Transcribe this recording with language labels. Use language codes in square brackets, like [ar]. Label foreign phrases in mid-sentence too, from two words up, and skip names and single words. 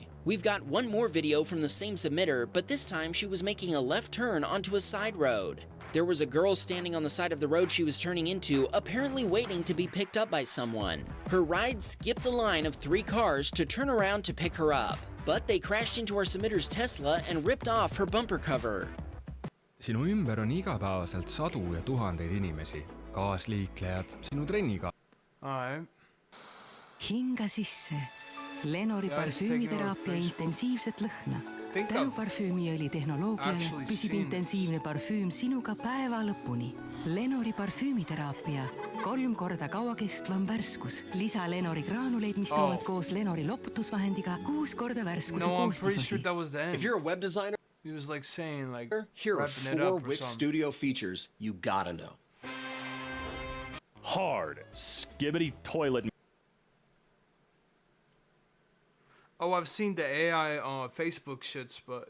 [en] We've got one more video from the same submitter, but this time she was making a left turn onto a side road. There was a girl standing on the side of the road she was turning into, apparently waiting to be picked up by someone. Her ride skipped the line of 3 cars to turn around to pick her up, but they crashed into our submitter's Tesla and ripped off her bumper cover. [et] Sinu ümber on igapäevaselt sadu ja tuhandeid inimesi, kaasliiklejad, sinu trenniga. Hinga sisse. Lenori parfüümiteraapia intensiivset lõhna. Tänu parfüümiõli tehnoloogiale püsib intensiivne parfüüm sinuga päeva lõpuni. Lenori parfüümiteraapia. 3 korda kauakestvam värskus. Lisa Lenori graanuleid, mis toovad koos Lenori loputusvahendiga 6 korda värskuse koostisosi. [en] If you're a web designer, he was like saying like, here are 4 Wix Studio features you gotta know. Hard, skibbity toilet. Oh, I've seen the AI Facebook shits, but